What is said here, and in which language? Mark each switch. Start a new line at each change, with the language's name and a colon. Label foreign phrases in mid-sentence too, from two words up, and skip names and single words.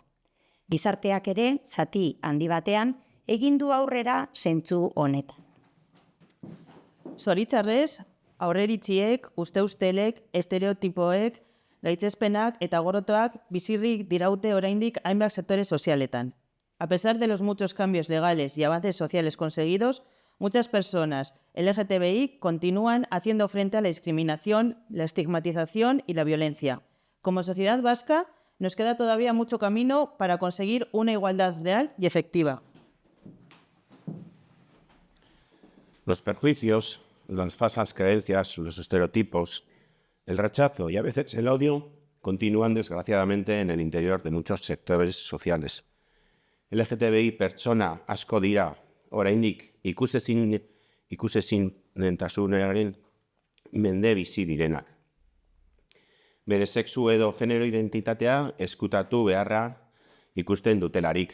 Basque: Gizarteak ere, zati handi batean, egin du aurrera zentzu honetan. Zoritxarrez, aurreritziek, uste-ustelek, estereotipoek, gaitzespenak eta gorrotoak bizirrik diraute oraindik hainbat sektore sozialetan.
Spanish: A pesar de los muchos cambios legales y avances sociales conseguidos, muchas personas LGTBI continúan haciendo frente a la discriminación, la estigmatización y la violencia. Como sociedad vasca, nos queda todavía mucho camino para conseguir una igualdad real y efectiva. Los perjuicios, las falsas creencias, los estereotipos, el rechazo y a veces el odio continúan desgraciadamente en el interior de muchos sectores sociales.
Basque: LGTBI pertsona asko dira oraindik ikusezintasunaren mende bizi direnak. Bere sexu edo genero identitatea eskutatu beharra ikusten dutelarik.